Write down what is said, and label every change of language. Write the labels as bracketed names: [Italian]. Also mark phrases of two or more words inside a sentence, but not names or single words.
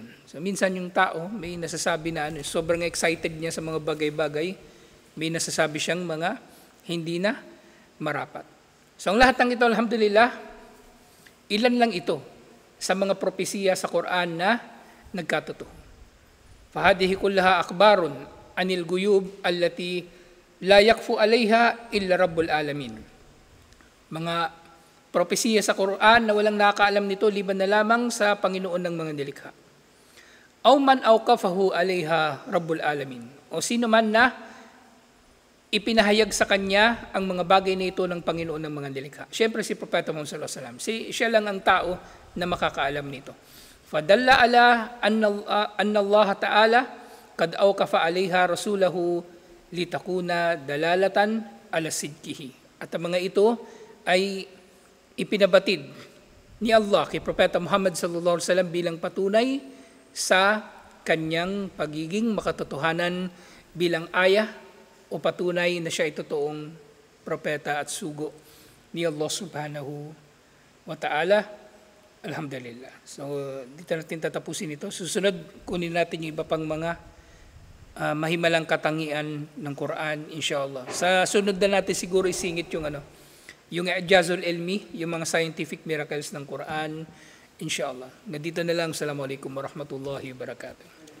[Filipino] So minsan yung tao, may nasasabi na sobrang excited niya sa mga bagay-bagay, may nasasabi siyang mga hindi na marapat. So ang lahat ng ito, alhamdulillah, ilan lang ito sa mga propesiya sa Quran na nagkatotoo. [Arabic] فهذه كلها أخبار عن الغيوب التي لا يقف عليها إلا رب العالمين. [Filipino] Mga propesiya sa Quran na walang nakakaalam nito liban na lamang sa Panginoon ng mga nilikha. [Arabic] أو من أوقفه عليها رب العالمين. [Filipino] O sino man na ipinahayag sa kanya ang mga bagay na ito ng Panginoon ng mga nilikha. Siyempre si Propeta Muhammad [Arabic] صلى الله عليه وسلم. [Filipino] Siya lang ang tao na makakaalam nito. [Arabic] فدل على أن الله تعالى قد أوقف عليها رسوله لتكون دلالة على صدقه. [Filipino] At ang mga ito ay ipinabatid ni Allah kay Propeta Muhammad [Arabic] صلى الله عليه وسلم [Filipino] bilang patunay sa kanyang pagiging makatotohanan bilang aya o patunay na siya ay totoong propeta at sugo ni Allah [Arabic] سبحانه وتعالى. [Filipino] Alhamdulillah. So, dito natin tatapusin ito. Susunod, kunin natin yung iba pang mga mahimalang katangian ng Quran, inshallah. Sa sunod na natin siguro isingit yung yung [Arabic] الإعجاز العلمي, [Filipino] yung mga [English] scientific miracles [Filipino] ng Quran, inshallah. Dito na lang. [Arabic] السلام عليكم ورحمة الله وبركاته.